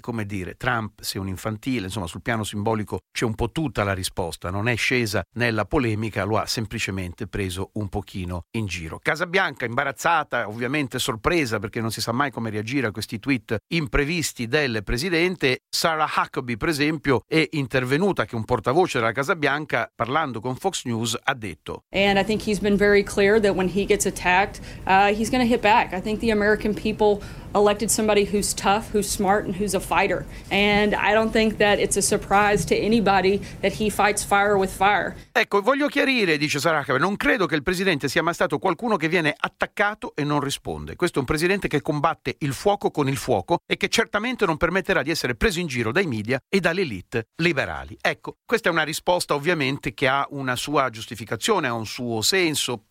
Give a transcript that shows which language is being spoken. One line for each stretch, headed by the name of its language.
Italian: Come dire, Trump sei un infantile. Insomma, sul piano simbolico c'è un po' tutta la risposta, non è scesa nella polemica, lo ha semplicemente preso un pochino in giro. Casa Bianca imbarazzata, ovviamente sorpresa, perché non si sa mai come reagire a questi tweet imprevisti del presidente. Sarah Huckabee, per esempio, è intervenuta, che un portavoce della Casa Bianca, parlando con Fox News, ha detto:
English: and I think he's been very clear that when he gets attacked, he's going to hit back. I think the American people elected somebody who's tough, who's smart, and who's a fighter. And I don't think that it's a surprise to anybody that he fights fire with fire.
Italian: Ecco, voglio chiarire, dice Sarah Huckabee, non credo che il presidente sia mai stato qualcuno che viene attaccato e non risponde. Questo è un presidente che combatte il fuoco con il fuoco e che certamente non permetterà di essere preso in giro dai media e dall'elite liberali. Ecco, questa è una risposta ovviamente che ha una sua giustificazione, ha un suo senso.